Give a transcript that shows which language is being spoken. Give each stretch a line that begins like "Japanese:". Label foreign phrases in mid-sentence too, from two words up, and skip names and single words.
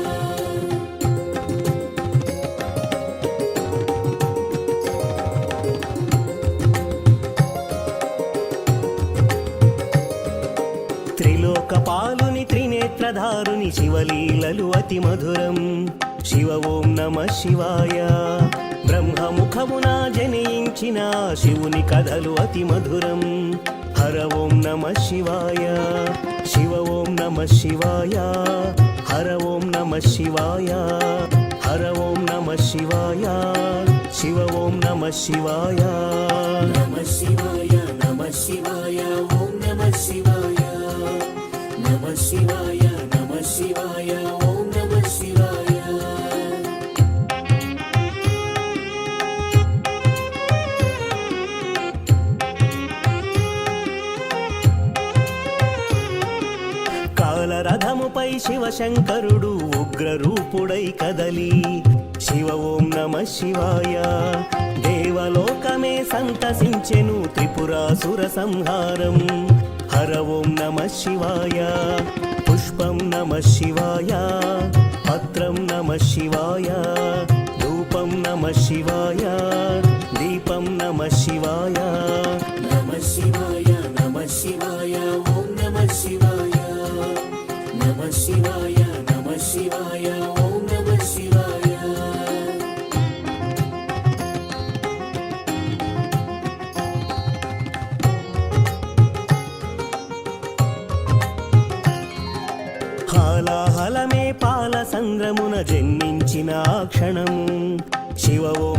Telugu: త్రిలోకపాలుని త్రినేత్రధారుని శివలీలలు అతి మధురం
Sanskrit: शिव ओं नमः शिवाय
Telugu: బ్రహ్మముఖమునా జనించిన శివుని కథలు అతి మధురం
Sanskrit: హర ఓం నమః శివాయ శివ ఓం నమః శివాయ హర ఓం నమః శివాయ హర ఓం నమః శివాయ శివ ఓం నమః శివాయ नमः शिवाय नमः शिवाय ॐ नमः शिवाय नमः शिवाय नमः शिवाय ॐ नमः शिवाय
Telugu: కాలరథముపై శివశంకరుడు ఉగ్రరూపుడై కదలి
Sanskrit: శివ ఓం నమః శివాయ
Telugu: దేవలోకమే సంతసించెను త్రిపురాసుర సంహారం
Sanskrit: హర ఓం నమః శివాయ పుష్పం నమః శివాయ పత్రం నమః శివాయ ధూపం నమః శివాయ దీపం నమః శివాయ नमः शिवाय नमः शिवाय ॐ नमः शिवाय नमः शिवाय नमः శివాయ ఓం నమః శివాయ
Telugu: హాలాహలమే పాల సంద్రమున జన్మించిన ఆ క్షణము
Sanskrit: శివ ఓం